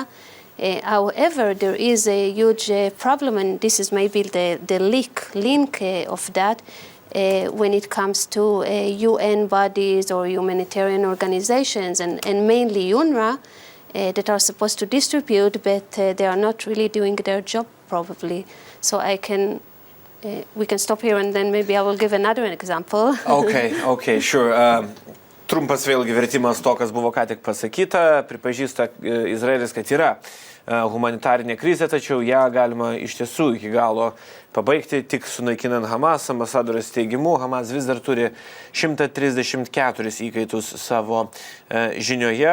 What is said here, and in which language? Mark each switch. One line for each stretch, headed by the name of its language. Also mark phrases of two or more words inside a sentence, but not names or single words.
English: However, there is a huge problem, and this is maybe the link of that, when it comes to UN bodies or humanitarian organizations, and mainly UNRWA, that are supposed to distribute, but they are not really doing their job probably. So we can stop here, and then maybe I will give another example. Okay, sure.
Lithuanian: Trumpas vėlgi vertimas to, kas buvo ką tik pasakyta. Pripažįsta Izraelis, kad yra humanitarinė krizė, tačiau ją galima iš tiesų iki galo pabaigti tik sunaikinant Hamas. Ambasadorės teigimu, Hamas vis dar turi 134 įkaitus savo žinioje.